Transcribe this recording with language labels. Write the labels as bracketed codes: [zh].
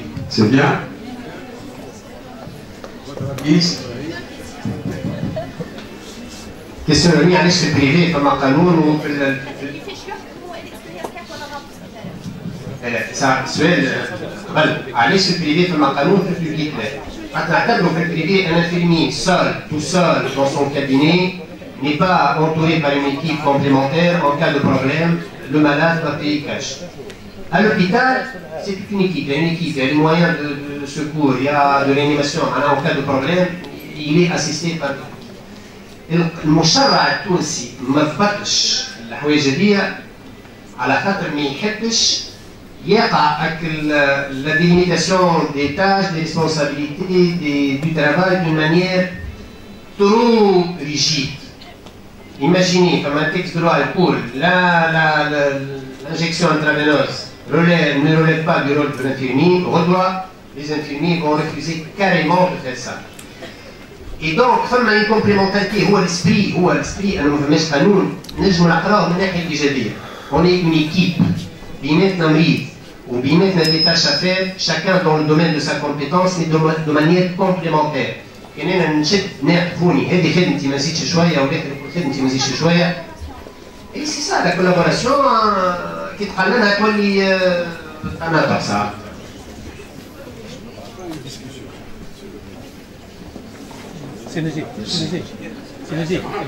[fr] C'est bien. [ar] كيسيون راني علاش في البريفي فما قانون وفي كيفاش يحكموا الاكستيريور كاف ولا غلط في لا السبيطارات؟ سؤال قبل علاش في البريفي فما قانون في الببليك لا؟ حتى نعتبروا في البريفي ان انفيرمي سول [fr] tout seul dans son cabinet n'est pas entouré par une équipe complémentaire en cas de problème, le malade doit payer cash. À l'hôpital, c'est toute une équipe, il y a une équipe, il y a des moyens de secours, il y a de réanimation. En cas de problème, il est assisté par [ar] المشرع التونسي ما ضبطش الحوايج هذيا على خاطر ما يحبش يقع [fr] la délimitation des tâches, des responsabilités, du travail d'une manière trop rigide. Imaginez comme un texte de loi pour l'injection intraveineuse ne relève pas du rôle de l'infirmier, les infirmiers vont refuser carrément de faire ça. Et donc, [ar] فما [fr] une complémentarité [ar] هو الاسبري أنا ما فماش قانون نجمو نقراوه من الناحية الإيجابية. [fr] On est une équipe [ar] بيناتنا مريض وبيناتنا [fr] des tâches à faire, chacun dans le domaine de sa compétence mais de manière complémentaire. [ar] كان أنا نشد نعرفوني هذه خدمتي ما نزيدش شوية وذاك خدمتي ما نزيدش شوية. [fr] Et c'est ça la collaboration [ar] كي تقننها تولي قناطة ساعات. [fr] C'est logique.